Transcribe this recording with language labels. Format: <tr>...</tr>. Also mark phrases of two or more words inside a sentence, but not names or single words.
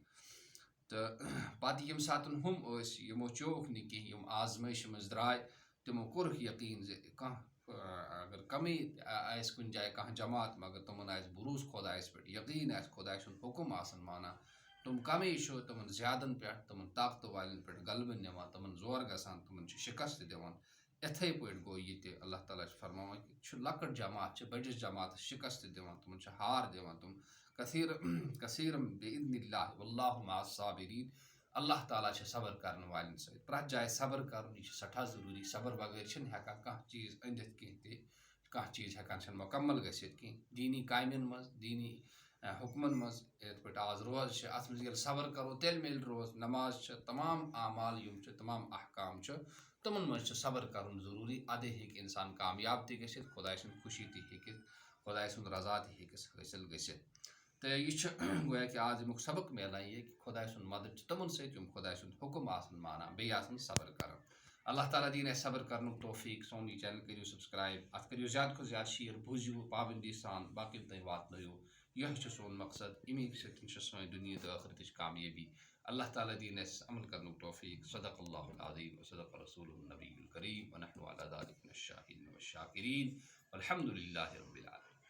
<ks>تہٕ پتہٕ ییٚمہِ ساتہٕ ہُم ٲسۍ یِمو چیوٚوُکھ نہٕ کینٛہہ، یِم آزمٲیشہِ منٛز درٛاے تِمو کوٚرُکھ یقیٖن زِ کانٛہہ اگر کمٕے آسہِ کُنہِ جایہِ کانٛہہ جماعت مگر تِمن آسہِ بروسہٕ خۄدایس پٮ۪ٹھ، یقیٖن آسہِ خۄداے سُنٛد حُکم آسان مانان، تِم کمٕے چھُ تِمن زیادن پٮ۪ٹھ، تِمن طاقتہٕ والٮ۪ن پٮ۪ٹھ غلبہٕ نِوان، تِمن زورٕ گژھان، تِمن چھُ شِکست دِوان۔ یِتھٕے پٲٹھۍ گوٚو یہِ تہِ اللہ تعالیٰ چھُ فرماوان کہِ چھُ لۄکٕٹ جماعت چھِ بٔڑِس جماعتس شِکست دِوان، تِمن چھُ ہار دِوان، تِم</ks> <ar>کثیٖرم بِإِذنِ اللہِ واللہ مع الصابرین۔</ar> <ks>اللہ تعالیٰ چھِ صبر کرن والٮ۪ن سۭتۍ، پرٛٮ۪تھ جایہِ صبر کرُن یہِ چھُ سٮ۪ٹھاہ ضروٗری، صبر بغٲر چھِنہٕ ہٮ۪کان کانٛہہ چیٖز أنِتھ کینٛہہ تہِ، کانٛہہ چیٖز ہٮ۪کان چھِنہٕ مُکمل گٔژھِتھ کینٛہہ دیٖنی کامٮ۪ن منٛز، دیٖنی حکمن مز یت پہ آز روز ات مز صبر کرو تیل مل روز نماز تمام اعمال یم تمام احکام تمن مز صبر کرن ضروری ادے ہیکہ انسان کامیاب تہ گژھت خدائے سند خوشی تہ ہیکہ خدائے سند رضا تہ ہیکس حاصل گژھت تو یہ گویا کہ آج امیک سبق ملان یہ کہ خدائے سند مدد تمن ست یم خدائے سند حکم آسن مانان بیٚیہِ آسن صبر کران اللہ تعالیٰ دین اسہِ صبر کرنُک توفیق سون یہ چینل کٔرِو سبسکرائب ات کٔرِو زیادٕ کھۄتہٕ زیادٕ شیر بوٗزِو پابندی سان باقین تام واتنٲیِو یہ سون مقصد امی سۭتۍ سٲنۍ دُنیا تہٕ ٲخرتٕچ کامیٲبی اللہ تعالیٰ دین اسہِ عمل کرنُک توفیق</ks> <ar>صدق اللہ العظیم وصدق رسول النبی الکریم ونحن علی ذلک من الشاہدین والشاکرین والحمد للہ رب العالمین.</ar>